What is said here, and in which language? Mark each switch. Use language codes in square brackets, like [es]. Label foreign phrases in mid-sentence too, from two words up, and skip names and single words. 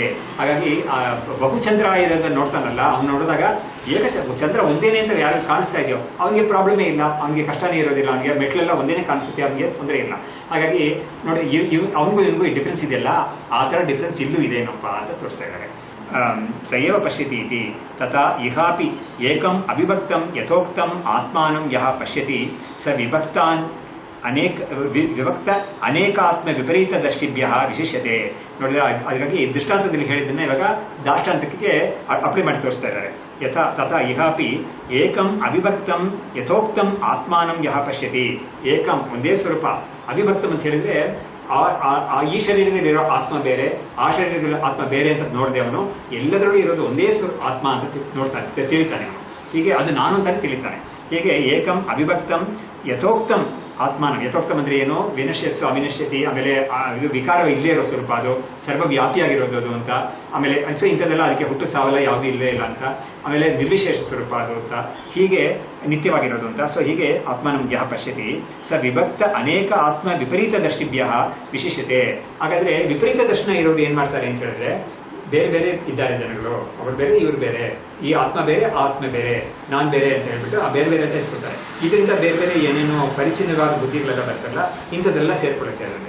[kn] ಹಾಗಾಗಿ ಬಹುಚಂದ್ರ ಇದನ್ನು ನೋಡ್ತಾನಲ್ಲ, ಅವ್ನು ನೋಡಿದಾಗ ಚಂದ್ರ ಒಂದೇನೆ ಅಂತ ಯಾರು ಕಾಣಿಸ್ತಾ ಇದೆಯೋ ಅವನಿಗೆ ಪ್ರಾಬ್ಲಮೇ ಇಲ್ಲ, ಅವನಿಗೆ ಕಷ್ಟನೇ ಇರೋದಿಲ್ಲ, ಅವನಿಗೆ ಮೆಟ್ಲೆಲ್ಲ ಒಂದೇನೆ ಕಾಣಿಸುತ್ತೆ, ಅವನಿಗೆ ತೊಂದರೆ ಇಲ್ಲ. ಹಾಗಾಗಿ ನೋಡಿ, ಅವನಿಗೂ ಇವನಿಗೂ ಈ ಡಿಫ್ರೆನ್ಸ್ ಇದೆಯಲ್ಲ, ಆ ಥರ ಡಿಫ್ರೆನ್ಸ್ ಇಲ್ಲೂ ಇದೇನಪ್ಪ ಅಂತ ತೋರಿಸ್ತಾ ಇದ್ದಾರೆ. [sa] ಸಯವ ಪಶ್ಯತಿ ಇತಿ ತಥಾ ಇಹಾಪಿ ಏಕಂ ಅವಿಭಕ್ತಂ ಯಥೋಕ್ತಂ ಆತ್ಮಾನಂ ಯಹ ಪಶ್ಯತಿ ಸ ವಿಭಕ್ತಾನ್ ವಿಭಕ್ತ ಅನೇಕಾತ್ಮ ವಿಪರೀತ ದರ್ಶಿಭ್ಯ ವಿಶೇಷತೆ. [kn] ನೋಡಿದ್ರೆ ಹಾಗಾಗಿ ದೃಷ್ಟಾಂತದಲ್ಲಿ ಹೇಳಿದ್ದನ್ನ ಇವಾಗ ದಾಷ್ಟಾಂತಕ್ಕೆ ಅಪ್ಲೈ ಮಾಡಿ ತೋರಿಸ್ತಾ ಇದ್ದಾರೆ. [sa] ತಥಾ ಇಹಾಪಿ ಏಕಂ ಅವಿಭಕ್ತಂ ಯಥೋಕ್ತಂ ಆತ್ಮಾನಂ ಯಹ ಪಶ್ಯತಿ. [kn] ಏಕಂ ಒಂದೇ ಸ್ವರೂಪ, ಅವಿಭಕ್ತಂ ಅಂತ ಹೇಳಿದ್ರೆ ಈ ಶರೀರದಲ್ಲಿರೋ ಆತ್ಮ ಬೇರೆ, ಆ ಶರೀರದಲ್ಲಿ ಆತ್ಮ ಬೇರೆ ಅಂತ ನೋಡದೆ ಅವನು ಎಲ್ಲದರಲ್ಲೂ ಇರೋದು ಒಂದೇ ಆತ್ಮ ಅಂತ ನೋಡ್ತಾನೆ, ತಿಳಿತಾನೆ ಅವನು. ಹೀಗೆ ಅದು ನಾನು ಅಂತಾನೆ ತಿಳಿತಾನೆ. ಹೀಗೆ [sa] ಏಕಂ ಅವಿಭಕ್ತಂ ಯಥೋಕ್ತಂ ಆತ್ಮಾನ. [kn] ಯಥೋಕ್ತಂ ಅಂದ್ರೆ ಏನು, [sa] ವಿನಶ್ಯತ್ಸು ಅವಿನಶ್ಯತಿ, [kn] ಆಮೇಲೆ ಇದು ವಿಕಾರ ಇಲ್ಲೇ ಇರೋ ಸ್ವರೂಪ, ಅದು ಸರ್ವವ್ಯಾಪಿಯಾಗಿರೋದು ಅದು ಅಂತ. ಆಮೇಲೆ ಇಂಥದ್ದೆಲ್ಲ ಅದಕ್ಕೆ ಹುಟ್ಟು ಸಾವಲ್ಲ ಯಾವುದೂ ಇಲ್ಲೇ ಇಲ್ಲ ಅಂತ. ಆಮೇಲೆ ನಿರ್ವಿಶೇಷ ಸ್ವರೂಪ ಅದು ಅಂತ, ಹೀಗೆ ನಿತ್ಯವಾಗಿರೋದು ಅಂತ. [sa] ಸೊ ಹೀಗೆ ಆತ್ಮಾನಂ ಯಹ ಪಶ್ಯತಿ ಸ ವಿಭಕ್ತ ಅನೇಕ ಆತ್ಮ ವಿಪರೀತ ದರ್ಶಿಭ್ಯ ವಿಶೇಷತೆ. [kn] ಹಾಗಾದ್ರೆ ವಿಪರೀತ ದರ್ಶನ ಇರೋರು ಏನ್ ಮಾಡ್ತಾರೆ ಅಂತ ಹೇಳಿದ್ರೆ, ಬೇರೆ ಬೇರೆ ಇದ್ದಾರೆ ಜನಗಳು, ಅವ್ರು ಬೇರೆ ಇವ್ರು ಬೇರೆ, ಈ ಆತ್ಮ ಬೇರೆ ಆತ್ಮ ಬೇರೆ, ನಾನ್ ಬೇರೆ ಅಂತ ಹೇಳ್ಬಿಟ್ಟು ಆ ಬೇರೆ ಬೇರೆ ಅಂತ ಹೇಳ್ಕೊಡ್ತಾರೆ. ಇದರಿಂದ ಬೇರೆ ಬೇರೆ ಏನೇನೋ ಪರಿಚಿನ್ನವಾದ ಬುದ್ಧಿಗಳೆಲ್ಲ ಬರ್ತಾರಲ್ಲ, ಇಂಥದ್ದೆಲ್ಲ ಸೇರ್ಕೊಳ್ಳುತ್ತೆ ಅದರಲ್ಲಿ.